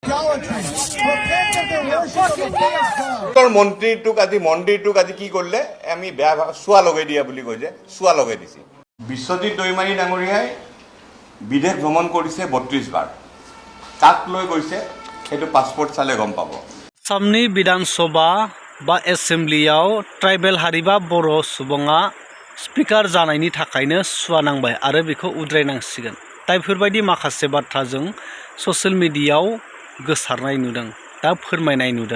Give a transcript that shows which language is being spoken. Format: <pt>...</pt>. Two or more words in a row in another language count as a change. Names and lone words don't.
<as>মন্ত্ৰীটোক আজি কি কৰিলে আমি বেয়া চোৱা লগাই দিয়া বুলি কৈ যে চোৱা লগাই দিছে। বিশ্বজিৎ দৈমাৰী ডাঙৰীয়াই বিদেশ ভ্ৰমণ কৰিছে 32 বাৰ। কাক লৈ গৈছে সেইটো পাছপৰ্ট চালে গম পাব।</as> <brx>आसामनि बिधानसभा बा एसेम्ब्लियाव ट्राइबेल हारि बा बर' सुबुङा स्पिकार जानायनि थाखायनो सुवा नांबाय आरो बेखौ उद्रायनांसिगोन। दा बेफोरबायदि माखासे बाथ्रा जों ससियेल मिडियायाव गोसारनाय नुदों, दा फोरमायनाय नुदों।</brx>